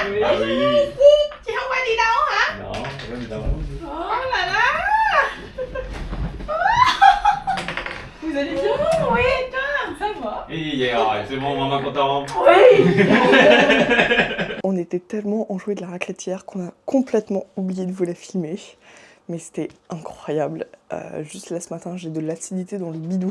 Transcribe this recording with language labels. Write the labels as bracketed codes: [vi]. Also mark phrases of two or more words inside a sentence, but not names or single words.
[fr] Ah oui. [vi] Chị không phải đi đâu hả? [fr] Non, on va đi là. Oh là là. Vous allez bien? Oui, toi? Ça va? C'est bon, maman contente. Oui. On était tellement enjoués de la raclette hier qu'on a complètement oublié de vous la filmer. Mais c'était incroyable. Juste là ce matin, j'ai de l'acidité dans le bidou.